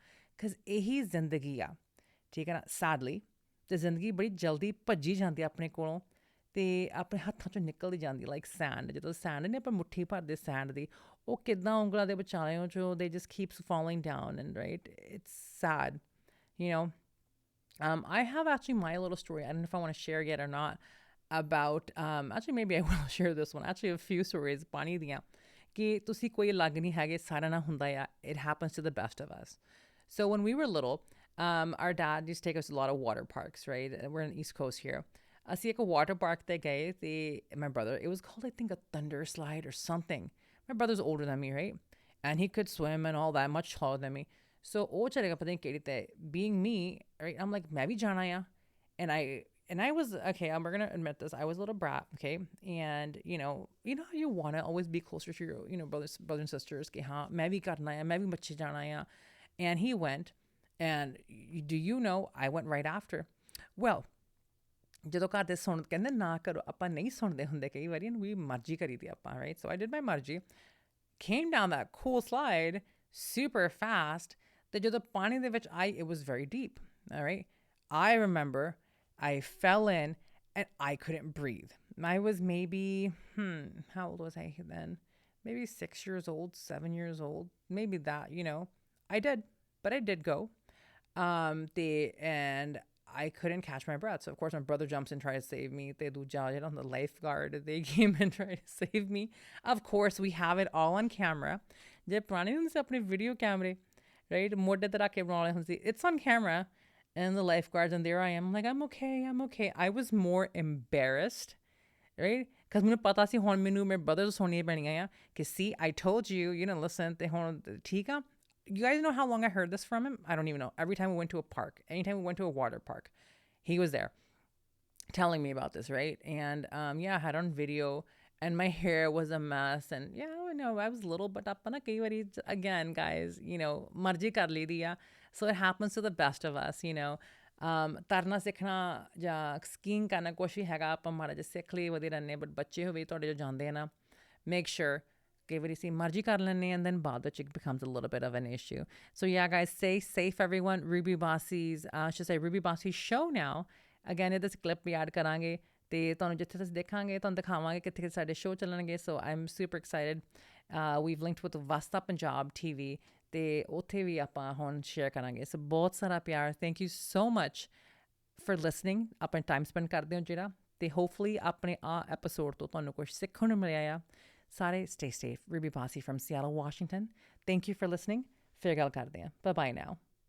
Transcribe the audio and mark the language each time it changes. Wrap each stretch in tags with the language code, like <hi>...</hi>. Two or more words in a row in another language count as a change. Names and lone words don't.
<pa>ਬਿਕਾਜ਼ ਇਹੀ ਜ਼ਿੰਦਗੀ ਆ. ਠੀਕ ਹੈ ਨਾ. ਸੈਡਲੀ ਅਤੇ ਜ਼ਿੰਦਗੀ ਬੜੀ ਜਲਦੀ ਭੱਜੀ ਜਾਂਦੀ ਆਪਣੇ ਕੋਲੋਂ ਅਤੇ ਆਪਣੇ ਹੱਥਾਂ 'ਚੋਂ ਨਿਕਲਦੀ ਜਾਂਦੀ</pa> <en>like sand.</en> <pa>ਜਦੋਂ ਸੈਂਡ ਨੇ ਆਪਾਂ ਮੁੱਠੀ ਭਰਦੇ ਸੈਂਡ ਦੀ, ਉਹ ਕਿੱਦਾਂ ਉਂਗਲਾਂ ਦੇ ਵਿਚਾਲਿਆਂ 'ਚੋਂ ਦੇ</pa> <en>just keeps falling down and right it's sad, you know. I have actually my little story. I don't know if I want to share yet or not about, actually maybe I will share this one. Actually a few stories</en> <pa>ਪਾਣੀ ਦੀਆਂ ਕਿ ਤੁਸੀਂ ਕੋਈ ਅਲੱਗ ਨਹੀਂ ਹੈਗੇ, ਸਾਰਿਆਂ ਨਾਲ ਹੁੰਦਾ ਆ.</pa> <en>It happens to the best of us. So when we were little, our dad used to take us to a lot of water parks, right? We're in the East Coast here.</en> <pa>ਅਸੀਂ ਇੱਕ</pa> <en>water park</en> <pa>ਤੇ ਗਏ ਤੇ</pa> <en>my brother, it was called I think a thunder slide or something. My brother's older than me, right? And he could swim and all that, much taller than me.</en> <pa>So ਉਹ ਚਲੇਗਾ ਪਤਾ ਨਹੀਂ ਕਿਹੜੀ ਤੇ</pa> <en>being me, right? I'm like</en> <pa>ਮੈਂ ਵੀ ਜਾਣਾ ਆ.</pa> <en>And I was, okay, we're going to admit this. I was a little brat, okay? And, you know how you want to always be closer to your, brothers and sisters.</en> <hi>कि, हाँ, मैं भी करना है, मैं भी बच्चे जाना है.</hi> <en>And he went, and do you know, I went right after. Well,</en> <pa>ਜਦੋਂ ਘਰ ਦੇ ਸੁਣ ਕਹਿੰਦੇ ਨਾ ਕਰੋ, ਆਪਾਂ ਨਹੀਂ ਸੁਣਦੇ ਹੁੰਦੇ ਕਈ ਵਾਰੀ, ਵੀ ਮਰਜ਼ੀ ਕਰੀ ਦੀ ਆਪਾਂ,</pa> <en>right? So I did my ਮਰਜ਼ੀ, came down that cool slide super fast.</en> <pa>ਤੇ ਜਦੋਂ ਪਾਣੀ ਦੇ ਵਿੱਚ</pa> <en>it was very deep, all right? I remember I fell in and I couldn't breathe. I was maybe, how old was I then? Maybe 6 years old, 7 years old, maybe that, but I did go. And I couldn't catch my breath. So of course my brother jumps in, tries to save me. They do on the lifeguard. They came and tried to save me. Of course, we have it all on camera.</en> <pa>ਜੇ ਪੁਰਾਣੇ ਹੁੰਦੇ ਸੇ ਆਪਣੇ ਵੀਡੀਓ ਕੈਮਰਾ, right? ਮੋਡ ਤੇ ਰੱਖ ਕੇ ਬਣਾਨੇ ਹੁੰਦੇ.</pa> <en>It's on camera. And the lifeguards, and there I am. I'm like, I'm okay. I was more embarrassed, right?</en> <pa>Because ਮੈਨੂੰ ਪਤਾ ਸੀ ਹੁਣ ਮੈਨੂੰ ਮੇਰੇ brother ਤੋਂ ਸੁਣਨੀਆਂ ਪੈਣੀਆਂ ਆ ਕਿ</pa> <en>see, I told you, you didn't listen.</en> <pa>ਤੇ ਹੁਣ ਠੀਕ ਆ.</pa> <en>You guys know how long I heard this from him? I don't even know. Every time we went to a park, anytime we went to a water park, he was there telling me about this, right? And I had on video, and my hair was a mess. And I was little, but again, guys,</en> <pa>ਮਰਜ਼ੀ ਕਰ ਲਈ ਦੀਆ.</pa> <en>So it happens to the best of us,</en> <pa>ਤਰਨਾ ਸਿੱਖਣਾ ਜਾਂ ਸਕੀਇੰਗ ਕਰਨਾ ਕੁਛ ਵੀ ਹੈਗਾ, ਆਪਾਂ ਮਾੜਾ ਜਿਹਾ ਸਿੱਖ ਲਈ ਵਧੀਆ ਰਹਿੰਦੇ. ਬਟ ਬੱਚੇ ਹੋਵੇ ਤੁਹਾਡੇ ਜੋ ਜਾਂਦੇ ਆ ਨਾ,</pa> <en>make sure</en> <pa>ਕਈ ਵਾਰੀ ਅਸੀਂ ਮਰਜ਼ੀ ਕਰ ਲੈਂਦੇ</pa> <en>and then</en> <pa>ਬਾਅਦ ਵਿੱਚ</pa> <en>it becomes a little bit of an issue. So yeah, guys, stay safe, everyone. Ruby Basi's, Ruby Basi's show now. Again,</en> <pa>ਇਹਦੇ 'ਚ ਕਲਿੱਪ ਵੀ ਐਡ ਕਰਾਂਗੇ ਅਤੇ ਤੁਹਾਨੂੰ ਜਿੱਥੇ ਤੁਸੀਂ ਦੇਖਾਂਗੇ ਤੁਹਾਨੂੰ ਦਿਖਾਵਾਂਗੇ ਕਿੱਥੇ ਕਿੱਥੇ ਸਾਡੇ ਸ਼ੋਅ ਚੱਲਣਗੇ.</pa> <en>So I'm super excited. We've linked with Vasta Punjab TV</en> <pa>ਅਤੇ ਉੱਥੇ ਵੀ ਆਪਾਂ ਹੁਣ ਸ਼ੇਅਰ ਕਰਾਂਗੇ. ਸੋ ਬਹੁਤ ਸਾਰਾ ਪਿਆਰ.</pa> <en>thank you so much for listening.</en> <pa>ਆਪਣਾ</pa> <en>time spend</en> <pa>ਕਰਦੇ ਹੋ ਜਿਹੜਾ, ਅਤੇ ਹੋਪਫੁਲੀ ਆਪਣੇ ਐਪੀਸੋਡ ਤੋਂ ਤੁਹਾਨੂੰ ਕੁਛ ਸਿੱਖਣ ਨੂੰ ਮਿਲਿਆ ਆ. ਸਾਰੇ</pa> <en>stay safe. Ruby Basi from Seattle, Washington. Thank you for listening.</en> <pa>ਫਿਰ ਗੱਲ ਕਰਦੇ ਹਾਂ.</pa> <en>Bye-bye now.</en>